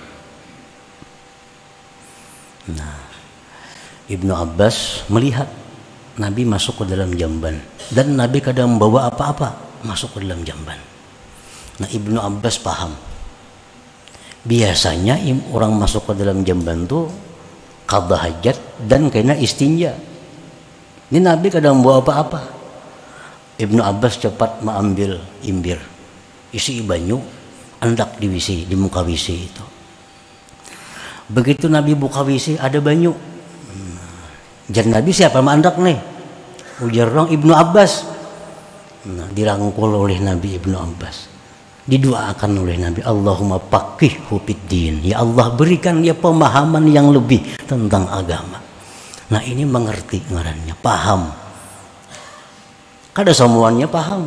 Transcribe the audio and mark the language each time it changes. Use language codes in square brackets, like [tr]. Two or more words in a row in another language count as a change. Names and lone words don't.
[id] Nah, Ibnu Abbas melihat Nabi masuk ke dalam jamban, dan Nabi kadang membawa apa-apa masuk ke dalam jamban. Nah, Ibnu Abbas paham, biasanya orang masuk ke dalam jamban tuh qadha hajat dan kena istinja. Ini Nabi kadang membawa apa-apa. [bjn] Ibnu Abbas cepat mengambil imbir, isi banyu, hendak diwisi di muka wisi itu. Begitu Nabi buka wisi, ada banyu. Jan Nabi siapa mandak nih? Ujar orang Ibnu Abbas. [id] Nah, dirangkul oleh Nabi Ibnu Abbas. Didoakan oleh Nabi, [ar] Allahumma faqihhu fiddin. [id] Ya Allah, berikan dia pemahaman yang lebih tentang agama. [bjn] Nah, ini mengerti ngarannya, paham. Kada semuanya paham.